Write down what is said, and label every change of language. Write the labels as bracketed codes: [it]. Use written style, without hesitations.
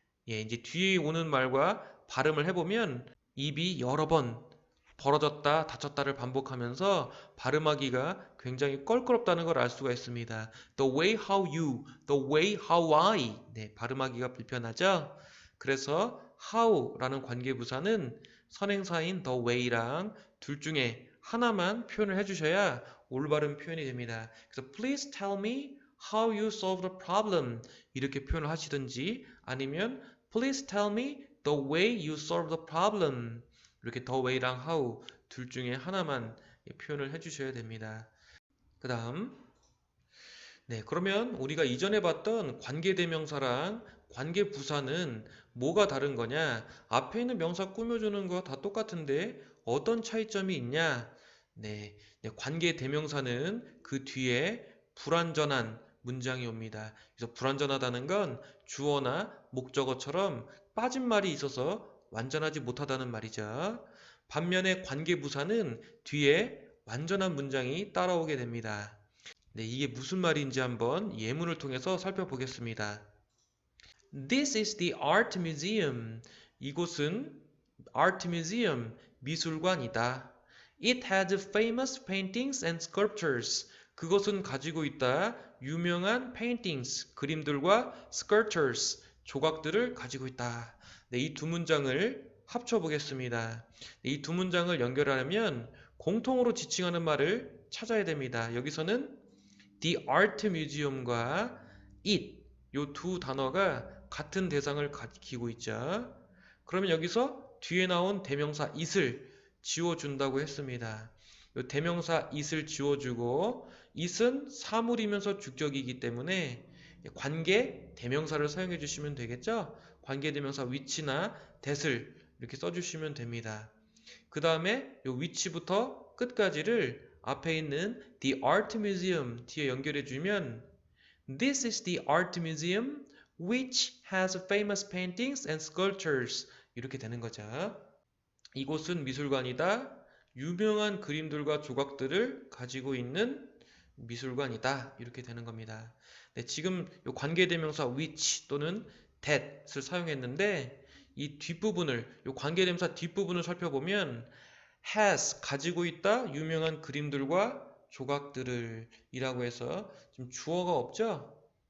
[ko] 예, 이제 뒤에 오는 말과 발음을 해보면 입이 여러 번 벌어졌다 닫혔다를 반복하면서 발음하기가 굉장히 껄끄럽다는 걸 알 수가 있습니다. [en] The way how you, the way how I. [ko] 네, 발음하기가 불편하죠? 그래서 how라는 관계부사는 선행사인 the way랑 둘 중에 하나만 표현을 해주셔야 올바른 표현이 됩니다. 그래서 [en] please tell me how you solve the problem [ko] 이렇게 표현을 하시든지 아니면 [en] please tell me the way you solve the problem [ko] 이렇게 the way랑 how 둘 중에 하나만 표현을 해주셔야 됩니다. 그 다음 네, 그러면 우리가 이전에 봤던 관계대명사랑 관계부사는 뭐가 다른 거냐? 앞에 있는 명사 꾸며주는 거 다 똑같은데 어떤 차이점이 있냐? 네, 관계대명사는 그 뒤에 불완전한 문장이 옵니다. 그래서 불완전하다는 건 주어나 목적어처럼 빠진 말이 있어서 완전하지 못하다는 말이죠. 반면에 관계부사는 뒤에 완전한 문장이 따라오게 됩니다. 네, 이게 무슨 말인지 한번 예문을 통해서 살펴보겠습니다. [en] This is the art museum. [ko] 이곳은 art museum, 미술관이다. [en] It has famous paintings and sculptures. [ko] 그것은 가지고 있다. 유명한 paintings, 그림들과 sculptures, 조각들을 가지고 있다. 네, 이 두 문장을 합쳐보겠습니다. 네, 이 두 문장을 연결하려면 공통으로 지칭하는 말을 찾아야 됩니다. 여기서는 The Art Museum과 it 이 두 단어가 같은 대상을 가리키고 있죠. 그러면 여기서 뒤에 나온 대명사 it을 지워준다고 했습니다. 이 대명사 it을 지워주고 it은 사물이면서 주격이기 때문에 관계 대명사를 사용해 주시면 되겠죠. 관계 대명사 which나 that을 이렇게 써주시면 됩니다. 그 다음에 이 which부터 끝까지를 앞에 있는 The Art Museum 뒤에 연결해주면 [en] This is the Art Museum which has famous paintings and sculptures [ko] 이렇게 되는 거죠. 이곳은 미술관이다. 유명한 그림들과 조각들을 가지고 있는 미술관이다. 이렇게 되는 겁니다. 네, 지금 이 관계대명사 which 또는 that을 사용했는데 이 뒷부분을, 이 관계대명사 뒷부분을 살펴보면 has, 가지고 있다, 유명한 그림들과 조각들을 이라고 해서 지금 주어가 없죠?